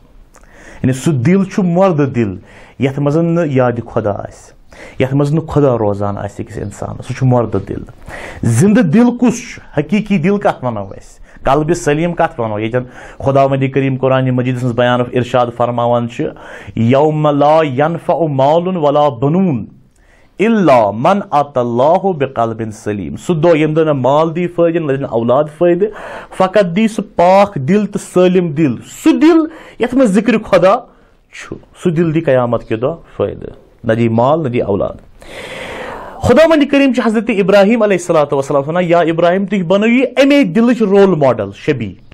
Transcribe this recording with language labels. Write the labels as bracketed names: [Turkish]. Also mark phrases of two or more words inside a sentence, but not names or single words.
[Kashmiri] یعنی سُہ دل چھُ مردٕ دل یتھ منٛز نہٕ یادِ خۄدا آسہِ، یتھ منٛز نہٕ خۄدا روزان آسہِ أکِس انسانس، سُہ چھُ مردٕ دل. زندٕ دل کُس چھُ؟ حقیٖقی دل کتھ ونو أسۍ؟ قلبِ سلیٖم کتھ ونو؟ ییٚتٮ۪ن خۄداوندِ کریم قرآنِ مجیٖدس منٛز بیان ارشاد فرماوان چھُ [Arabic] یوم لا ینفع مال ولا بنون الا من اتى اللہ بقلب سلیم. [Kashmiri] سُہ دۄہ ییٚمہِ دۄہ نہٕ مال دی فٲیدٕ نہ دِنہٕ اولاد فٲیدٕ، فقط دی سُہ پاک دل تہٕ سٲلِم دل، سُہ دل یتھ منٛز ذکر خۄدا چھُ، سُہ دل دی قیامت کہِ دۄہ فٲیدٕ، نہ دی مال نہ دی اولاد. خۄداوندِ کریم چھُ حضرت ابراہیم [Arabic] علیہ الصلوۃ والسلام [Kashmiri] ونان یا ابراہیم تُہۍ بنٲیِو امے دلٕچ [English] role model [Kashmiri] شبیٖح.